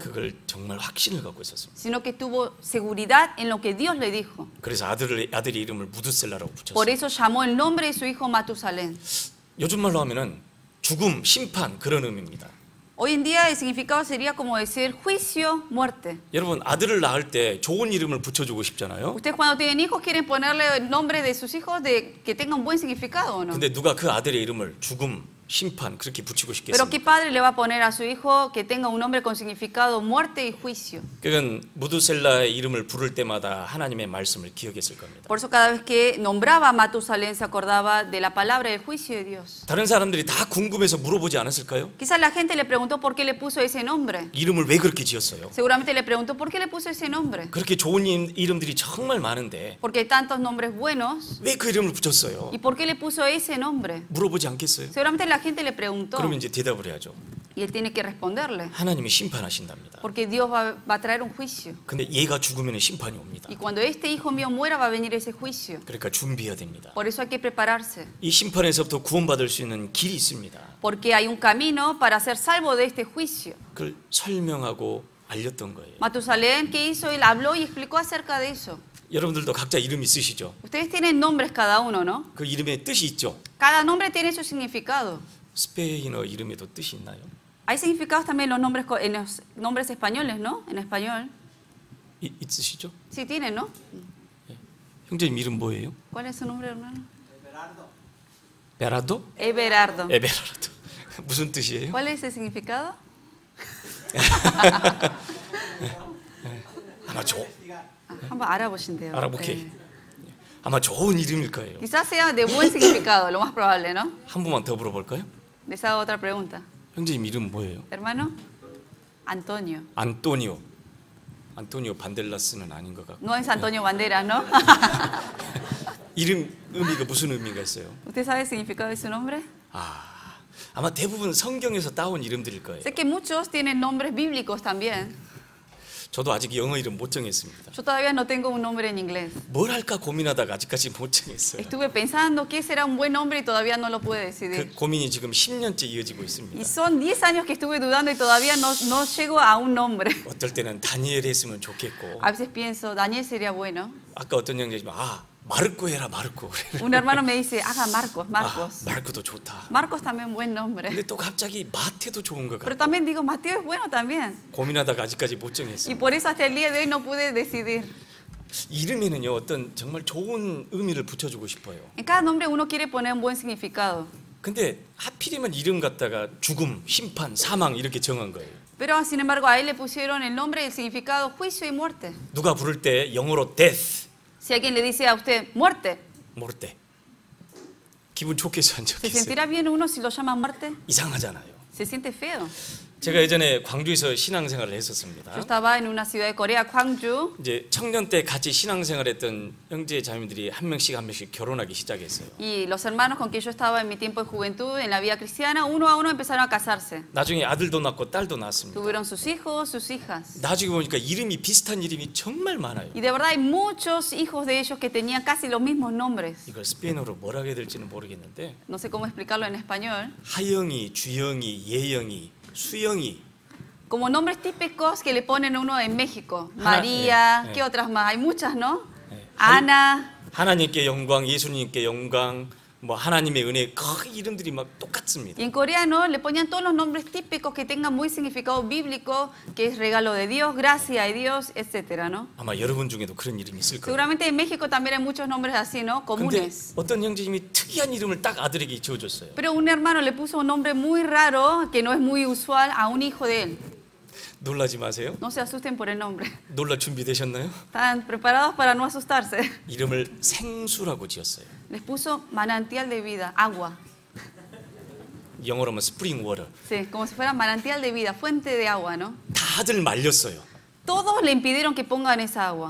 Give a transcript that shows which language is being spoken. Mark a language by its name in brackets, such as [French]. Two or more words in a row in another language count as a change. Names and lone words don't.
[Korean] 그걸 정말 확신을 갖고 있었습니다. [Spanish] Sino que tuvo seguridad en lo que Dios le dijo. [Korean] 그래서 아들의 이름을 무드셀라라고 [Spanish] Por [Korean] 붙였어요. [Spanish] eso llamó el nombre de su hijo Matusalén. [Korean] 요즘 말로 하면은 죽음, 심판 그런 의미입니다. [Spanish] Hoy en día el significado sería como decir juicio, muerte. [Korean] 여러분 아들을 낳을 때 좋은 이름을 붙여주고 싶잖아요. [Spanish] Ustedes cuando tienen hijos quieren ponerle el nombre de sus hijos de que tenga un buen significado o no. [Korean] 근데 누가 그 아들의 이름을 죽음, 심판 그렇게 붙이고 [Spanish] Pero ¿qué [Korean] 싶겠습니까? [Spanish] padre le va a poner a su hijo que tenga un nombre con significado muerte y juicio? [Korean] 그건 무드셀라의 이름을 부를 때마다 하나님의 말씀을 기억했을 겁니다. [Spanish] Por eso cada vez que nombraba a Matusalén se acordaba de la palabra del juicio de Dios. [Korean] 다른 사람들이 다 궁금해서 물어보지 않았을까요? [Spanish] Quizás la gente le preguntó por qué le puso ese nombre. [Korean] 이름을 왜 그렇게 지었어요? [Spanish] Seguramente le preguntó por qué le puso ese nombre. [Korean] 그렇게 좋은 이름들이 정말 많은데 [Spanish] Porque hay tantos nombres buenos. [Korean] 왜 그 이름을 붙였어요? [Spanish] ¿Y por qué le puso ese nombre? [Korean] 물어보지 않겠어요? [Spanish] Seguramente la gente le preguntó [Korean] 그러면 이제 대답을 해야죠. [Spanish] y él tiene que responderle. [Korean] 하나님이 심판하신답니다. [Spanish] Porque Dios va a traer un juicio. [Korean] 근데 얘가 죽으면 심판이 옵니다. [Spanish] Y cuando este hijo mío muera va a venir ese juicio. [Korean] 그러니까 준비해야 됩니다. [Spanish] Por eso hay que prepararse. [Korean] 이 심판에서부터 구원받을 수 있는 길이 있습니다. [Spanish] Porque hay un camino para ser salvo de este juicio. [Korean] 그걸 설명하고 알렸던 거예요. [Spanish] Matusalén, ¿qué hizo? Él habló y explicó acerca de eso. [Korean] 여러분들도 각자 이름 있으시죠? [Spanish] Ustedes tienen nombres cada uno, ¿no? [Korean] 그 이름에 뜻이 있죠? [Spanish] Cada nombre tiene su significado. [Korean] 스페인어 이름에도 뜻이 있나요? [Spanish] Hay significados también en los nombres españoles, ¿no? En español. [Korean] 있으시죠? [Spanish] Sí tienen, ¿no? [Korean] 형제님 이름 뭐예요? [Spanish] ¿Cuál es su nombre, hermano? [Korean] 베라도? [Spanish] Everardo. [Korean] 에베라르도. 무슨 뜻이에요? [Spanish] ¿Cuál es el significado? [Korean] 아마 한번 알아보신대요. 알아볼게. 네. 아마 좋은 이름일 거예요. [Spanish] Quizás sea de buen significado, lo más probable, ¿no? [Korean] 한 번만 더 물어볼까요? [Spanish] Les hago otra pregunta. [Korean] 형제님 이름 뭐예요? [Spanish] Hermano, Antonio. [Korean] 안토니오. 안토니오 반델라스는 아닌 것 같고. [Spanish] No es Antonio Banderas, ¿no? [Korean] 이름 의미가 무슨 의미가 있어요? [Spanish] ¿Usted sabe el significado de su nombre? [Korean] 아마 대부분 성경에서 따온 이름들일 거예요. [Spanish] Sé que muchos tienen nombres bíblicos también. [Korean] 저도 아직 영어 이름 못 정했습니다. [Spanish] Yo todavía no tengo un nombre en inglés. [Korean] 뭘 할까 고민하다가 아직까지 못 정했어요. [Spanish] Estuve pensando qué será un buen nombre y todavía no lo pude 그 decidir. [Korean] 고민이 지금 10년째 이어지고 [Spanish] Y [Korean] 있습니다. [Spanish] son 10 años que estuve dudando y todavía no llego a un nombre. [Korean] 어떨 때는 다니엘 했으면 좋겠고, [Spanish] A veces pienso, Daniel sería bueno. [Korean] 아까 어떤 형제님 마르코 해라 마르코. [Spanish] Un hermano me dice, haga Marcos, Marcos. [Korean] 마르코도 좋다. [Spanish] Marcos también buen nombre. [Korean] 근데 또 갑자기 마태도 좋은 것 [Spanish] Pero [Korean] 같아. [Spanish] también digo, Mateo es bueno también. [Korean] 고민하다가 아직까지 못 [Spanish] Y [Korean] 정했어요. [Spanish] por eso hasta el día de hoy no pude decidir. [Korean] 이름에는요 어떤 정말 좋은 의미를 붙여주고 싶어요. [Spanish] En cada nombre uno quiere poner un buen significado. [Korean] 근데 하필이면 이름 갖다가 죽음, 심판, 사망 이렇게 정한 거예요. [Spanish] Pero sin embargo a él le pusieron el nombre y el significado juicio y muerte. [Korean] 누가 부를 때 영어로 death, [Spanish] Si alguien le dice a usted muerte, [Korean] 모를 때 기분 좋겠어 안 [Spanish] ¿se [Korean] 좋겠어요? [Spanish] sentirá bien uno si lo llama muerte? [Korean] 이상하잖아요. [Spanish] Se siente feo. [Korean] 제가 예전에 광주에서 신앙생활을 했었습니다. [Spanish] Yo estaba en una ciudad de Corea, Gwangju. [Korean] 이제 청년 때 같이 신앙생활했던 형제 자매들이 한 명씩 결혼하기 시작했어요. [Spanish] Y los hermanos con quien yo estaba en mi tiempo de juventud, en la vida cristiana, uno a uno empezaron a casarse. [Korean] 나중에 아들도 낳고 딸도 낳았습니다. [Spanish] Tuvieron sus hijos, sus hijas. [Korean] 나중에 보니까 이름이 비슷한 이름이 정말 많아요. [Spanish] Y de verdad hay muchos hijos de ellos que tenían casi los mismos nombres. [Korean] 이걸 스페인어로 뭐라고 해야 될지는 모르겠는데 [Spanish] No sé cómo explicarlo en español. [Korean] 하영이, 주영이, 예영이, 수영이. [Spanish] Como nombres típicos que le ponen a uno en México. María, María, ¿qué otras más? Hay muchas, ¿no? Ana. [Korean] 하나님께 영광, 예수님께 영광, 뭐 하나님의 은혜 그 이름들이 막 똑같습니다. [Spanish] Y en coreano le ponían todos los nombres típicos que tengan muy significado bíblico, que es regalo de Dios, gracia de Dios, etcétera, ¿no? [Korean] 아마 여러분 중에도 그런 이름이 있을 거예요. [Spanish] Seguramente en México también hay muchos nombres así, ¿no? [Korean] 근데 [Spanish] Comunes. [Korean] 어떤 형제님이 특이한 이름을 딱 아들에게 지어줬어요. [Spanish] Pero un hermano le puso un nombre muy raro, que no es muy usual, a un hijo de él. [Korean] 놀라지 마세요. [Spanish] No se asusten por el nombre. [Korean] 놀라 준비되셨나요? [Spanish] ¿Están preparados para no asustarse? [Korean] 이름을 생수라고 지었어요. [Spanish] Les puso manantial de vida, agua. [Korean] 영어로 하면 [English] spring water. [Spanish] Sí, como si fuera manantial de vida, fuente de agua, ¿no? [Korean] 다들 말렸어요. [Spanish] Todos le impidieron que pongan esa agua.